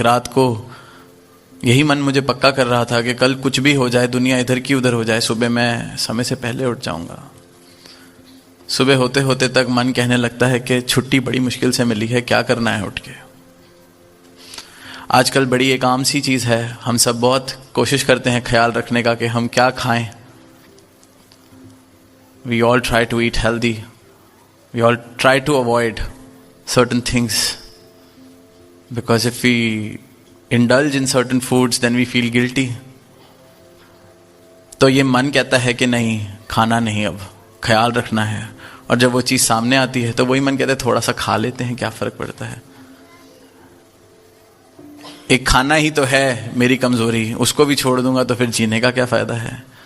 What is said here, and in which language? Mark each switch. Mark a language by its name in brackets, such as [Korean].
[Hindi] रात को यही मन मुझे पक्का कर रहा था कि कल कुछ भी हो जाए, दुनिया इधर की उधर हो जाए, सुबह मैं समय से पहले उठ जाऊंगा। सुबह होते होते तक मन कहने लगता है कि छुट्टी बड़ी मुश्किल से मिली है, क्या करना है उठ के। आजकल बड़ी एक आम सी चीज़ है, हम सब बहुत कोशिश करते हैं ख्याल रखने का कि हम क्या खाएं। [English] We all try to eat healthy. We all try to avoid certain things. Because if we indulge in certain foods, then we feel guilty. [Hindi] तो ये मन कहता है कि नहीं, खाना नहीं, अब ख्याल रखना है। और जब वो चीज़ सामने आती है तो वही मन कहता है थोड़ा सा खा लेते हैं, क्या फ़र्क पड़ता है। एक खाना ही तो है मेरी कमज़ोरी, उसको भी छोड़ दूंगा तो फिर जीने का क्या फ़ायदा है।